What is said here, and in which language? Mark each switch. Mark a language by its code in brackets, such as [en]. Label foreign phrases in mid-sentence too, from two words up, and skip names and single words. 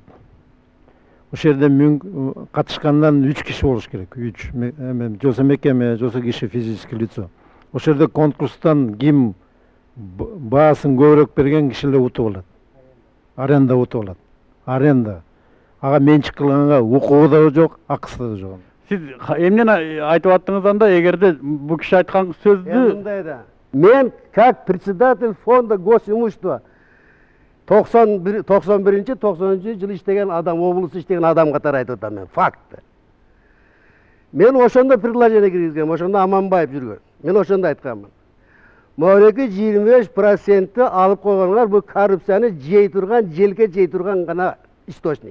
[ky] Ошол жерде катышкандан 3 киши болуш керек. 3 жосо мекеме, жосо киши [ru] физический лицо. [ky] Ошол жерде конкурстан ким баасын көбүрөөк берген кишилер утуп алат. Аренда утуп алат. Аренда. Ага менчик кылганга укугу да жок, акысы да жок. Сиз эмнен айтып аттыңыз анда, эгерде бу киши айткан сөздү... Мындай да. Мен, [ru] как председатель фонда госимущества, [ky] 91-93 жылы иштеген адам, облусу иштеген адам катары айтып атам мен, факт. Мен ошондо предложение киргизгем, ошондо Аманбаев жүргөн. Мен ошондо айтканмын. Мореки 25% алып койгонуңар бул коррупцияны жей турган, желке жей турган гана источник.